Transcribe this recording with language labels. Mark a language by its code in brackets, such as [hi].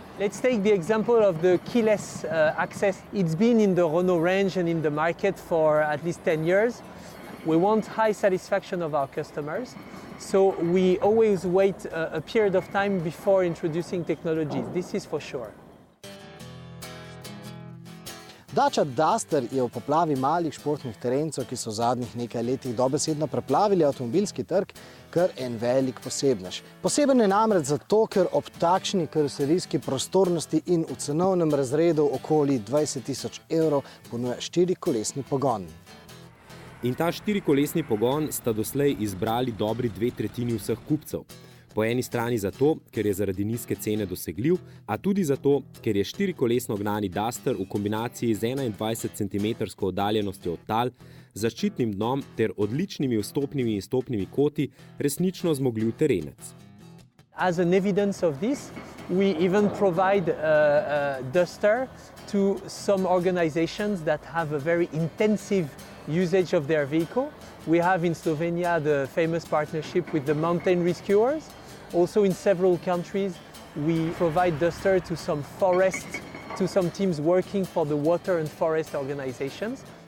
[en] Let's take the example of the keyless access. It's been in the Renault range and in the market for at least 10 years. We want high satisfaction of our customers, so we always wait a period of time before introducing technologies. This is for sure. [sl] Dacia Duster je v poplavi malih športnih terencev, ki so v zadnjih nekaj letih dobesedno preplavili avtomobilski trg, kar en velik posebnež. Poseben je namreč zato, ker ob takšni karoserijski prostornosti in v cenovnem razredu okoli 20 000 evrov ponuja 4-kolesni pogon. In ta 4-kolesni pogon sta doslej izbrali dobri 2/3 vseh kupcev. Po eni strani zato, ker je zaradi nizke cene dosegljiv, a tudi zato, ker je 4-kolesno gnani Duster v kombinaciji z 21 cm oddaljenostjo od tal, zaščitnim dnom ter odličnimi vstopnimi in stopnimi koti resnično zmogljiv terenec. [en] As an evidence of this, we even provide a Duster to some organizations that have a very intensive usage of their vehicle. We have in Slovenia the famous partnership with the mountain rescuers. Also in several countries, we provide Duster to some teams working for the water and forest organizations.